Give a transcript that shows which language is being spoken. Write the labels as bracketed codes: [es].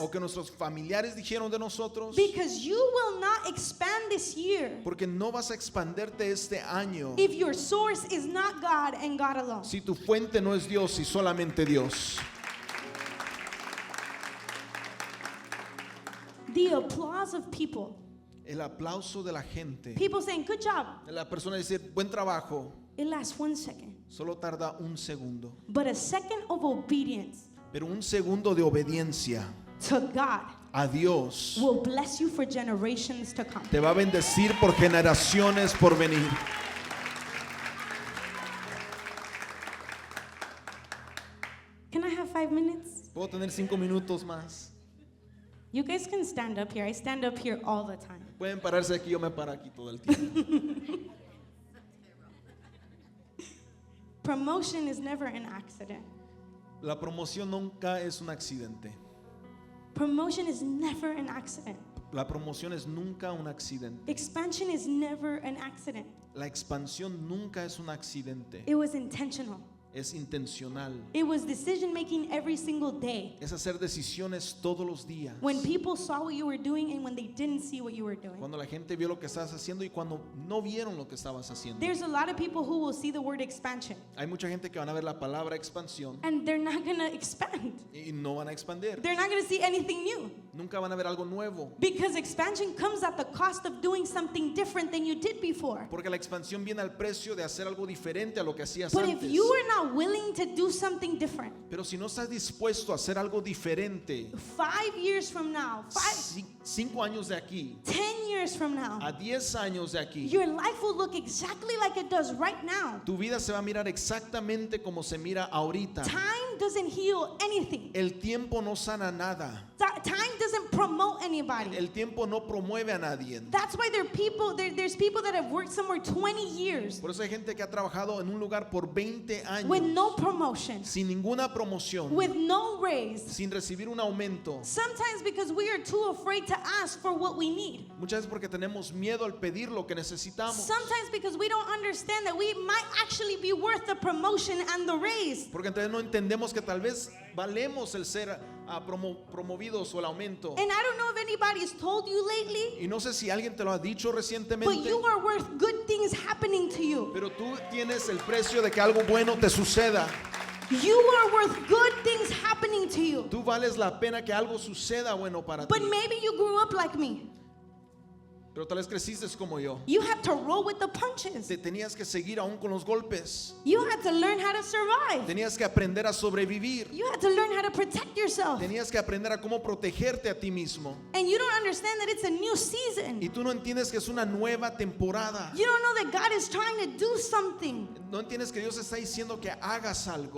[es] o que nuestros familiares dijeron de nosotros, [en] because you will not expand this year [es] porque no vas a expanderte este año [en] if your source is not God and God alone. [es] si tu fuente no es Dios y solamente Dios. [en] The applause of people, [es] El aplauso de la gente, [en] people saying, good job, [es] la persona dice buen trabajo, [en] it lasts 1 second. [es] solo tarda un segundo, [en] But a second of obedience [es] pero un segundo de obediencia [en] to God [es] a Dios [en] will bless you for generations to come. [es] te va a bendecir por generaciones por venir. [en] Can I have 5 minutes? [es] ¿Puedo tener 5 minutos más? [en] You guys can stand up here. I stand up here all the time. [es] Pueden pararse aquí, yo me paro aquí todo el tiempo. [en] Promotion is never an accident. [es] La promoción nunca es un accidente. [en] Promotion is never an accident. [es] La promoción es nunca un accidente. [en] Expansion is never an accident. [es] La expansión nunca es un accidente. [en] It was intentional. [es] Es intencional. [en] It was decision making every single day. [es] Es hacer decisiones todos los días. [en] When people saw what you were doing and when they didn't see what you were doing. [es] Cuando la gente vio lo que estabas haciendo y cuando no vieron lo que estabas haciendo. [en] There's a lot of people who will see the word expansion. [es] Hay mucha gente que van a ver la palabra expansión [en] And they're not going to expand. [es] y no van a expandir. [en] They're not going to see anything new. [es] Nunca van a ver algo nuevo. [en] Because expansion comes at the cost of doing something different than you did before. [es] Porque la expansión viene al precio de hacer algo diferente a lo que hacías [en] But if [es] antes. [en] you are not willing to do something different, [es] Pero si no estás dispuesto a hacer algo diferente, [en] 5 years from now, [es] 5 años de aquí [en] 10 years from now, [es] a 10 años de aquí, [en] your life will look exactly like it does right now. [es] tu vida se va a mirar exactamente como se mira ahorita. [en] Time doesn't heal anything. [es] El tiempo no sana nada. [en] Time doesn't promote anybody. [es] El tiempo no promueve a nadie. [en] That's why there's people that have worked somewhere 20 years [es] Por eso hay gente que ha trabajado en un lugar por 20 [en] with [es] años [en] no promotion, [es] sin ninguna promoción, [en] with no raise. [es] sin recibir un aumento. [en] Sometimes because we are too afraid to ask for what we need. [es] Muchas veces porque tenemos miedo al pedir lo que necesitamos. [en] Sometimes because we don't understand that we might actually be worth the promotion and the raise. [es] Porque entonces no entendemos que tal vez valemos el ser promovidos o el aumento. [en] And I don't know if anybody's told you lately, [es] Y no sé si alguien te lo ha dicho [en] but [es] recientemente, [en] you are worth good things happening to you. [es] pero tú tienes el precio de que algo bueno te suceda. [en] You are worth good things happening to you. [es] Tú vales la pena que algo suceda bueno para ti. [en] But maybe you grew up like me. [es] Pero tal vez creciste como yo. [en] You had to roll with the punches. [es] Te tenías que seguir aún con los golpes. [en] You had to learn how to survive. [es] Tenías que aprender a sobrevivir. [en] You had to learn how to protect yourself. [es] Tenías que aprender a cómo protegerte a ti mismo. [en] And you don't understand that it's a new season. [es] Y tú no entiendes que es una nueva temporada. [en] You don't know that God is trying to do something. [es] No entiendes que Dios está diciendo que hagas algo.